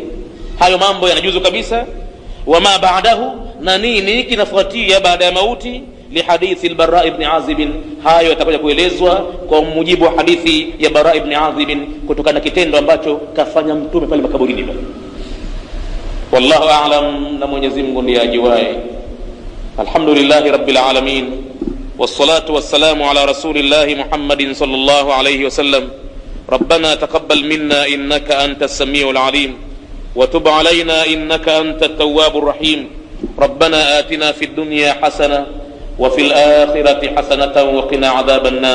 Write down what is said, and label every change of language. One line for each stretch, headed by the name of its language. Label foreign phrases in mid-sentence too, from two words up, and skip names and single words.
Swahili: Hayo mambo yanajuzu kabisa.
Arabic: وما بعده,
Swahili: na nini kinafuatia baada ya mauti,
Arabic: لحديث البراء بن عازب,
Swahili: hayo yatakuja kuelezwa kwa mujibu wa hadithi ya Bara ibn Azib, kutokana na kitendo ambacho kafanya mtume pale makaburini.
Arabic: والله أعلم,
Swahili: na Mwenyezi Mungu ndiye ajuaye.
Arabic: الحمد لله رب العالمين والصلاة والسلام على رسول الله محمد صلى الله عليه وسلم. ربنا تقبل منا إنك أنت السميع العليم وتب علينا إنك أنت التواب الرحيم. ربنا آتنا في الدنيا حسنة وفي الآخرة حسنة وقنا عذاب النار.